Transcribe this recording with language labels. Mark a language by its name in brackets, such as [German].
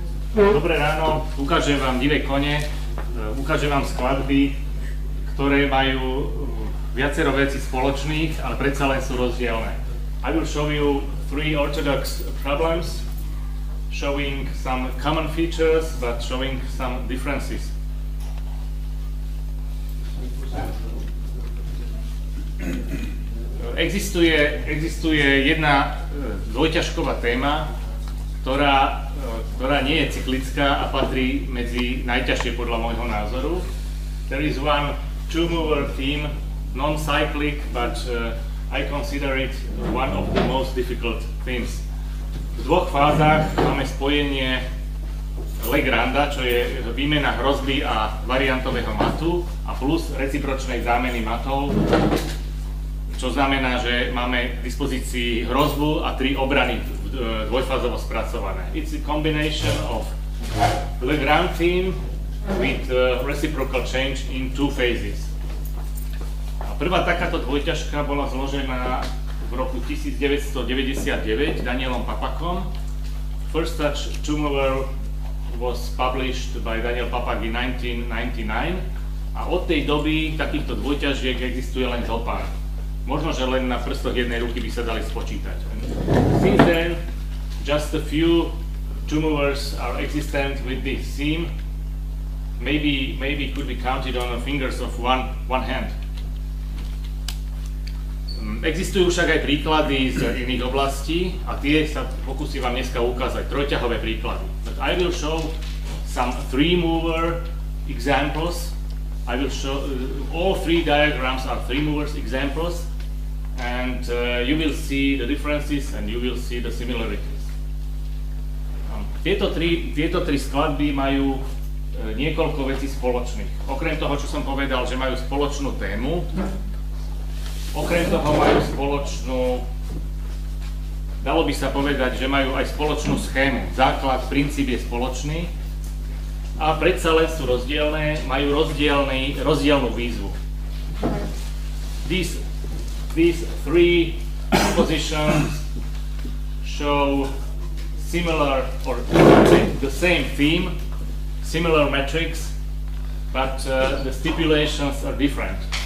[Slovak] Dobré ráno, ukážem vám divé kone, ukážem vám skladby, ktoré majú viacero vecí spoločných, ale predsa len sú rozdielne. [English] I will show you three orthodox problems, showing some common features, but showing some differences. [Slovak] Existuje jedna dvojťažková téma, ktorá nie je cyklická a patrí medzi najťažšie podľa môjho názoru. [English] There is one two-mover theme, non-cyclic, but I consider it one of the most difficult themes. [Slovak] V dvoch fázach máme spojenie Legranda, čo je výmena hrozby a variantového matu, a plus recipročnej zámeny matov, čo znamená, že máme k dispozícii hrozbu a tri obrany dvojfázovo spracované. [English] It's a combination of Legrand theme with reciprocal change in two phases. [Slovak] A prvá takáto dvojťažka bola zložená v roku 1999 Danielom Papakom. [English] First such two-mover was published by Daniel Papak in 1999 [Slovak] a od tej doby takýchto dvojťažiek existuje len zopár. Možno, že len na prstoch jednej ruky by sa dali spočítať. [English] Since then, just a few two-movers are existent with this theme. Maybe could be counted on the fingers of one hand. [Slovak] Existujú však aj príklady z iných oblastí a tie sa pokúsim vám dneska ukázať, trojťahové príklady. [English] But I will show some three-mover examples. I will show all three diagrams are three-movers examples, and you will see the differences and you will see the similarities. [Slovak] Tieto tri skladby majú niekoľko vecí spoločných. Okrem toho, čo som povedal, že majú spoločnú tému, okrem toho majú spoločnú, dalo by sa povedať, že majú aj spoločnú schému. Základ, princíp je spoločný a predsa len sú rozdielne, majú rozdielnú výzvu. [English] These three compositions show similar or the same theme, similar metrics, but the stipulations are different.